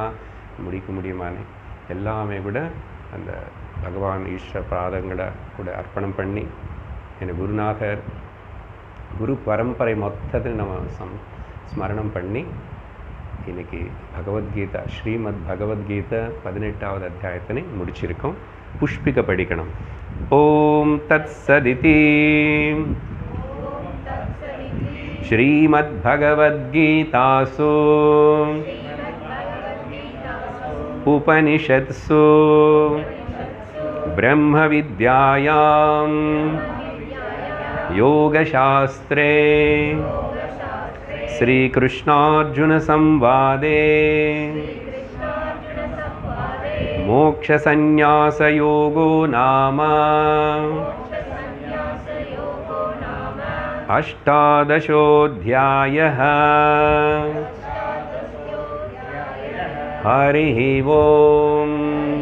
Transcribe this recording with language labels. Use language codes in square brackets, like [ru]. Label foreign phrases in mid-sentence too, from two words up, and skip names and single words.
[ta] முடிக்க முடியுமான்னு எல்லாமே கூட அந்த பகவான் ஈஸ்வர பாதங்களை கூட அர்ப்பணம் பண்ணி, என் குருநாதர் குரு பரம்பரை மொத்தத்தில் நம்ம ஸ்மரணம் பண்ணி இன்றைக்கி பகவத்கீதா ஸ்ரீமத் பகவத்கீதை 18வது அத்தியாயத்தினை முடிச்சிருக்கோம். புஷ்பிக படிக்கணும். [sa] ओम् तत् सदिति श्रीमद्भगवद्गीतासु उपनिषत्सु ब्रह्म विद्यायां योगशास्त्रे श्रीकृष्णार्जुन संवादे मोक्षसंन्यासयोगो नाम 18 हरिः ओम्.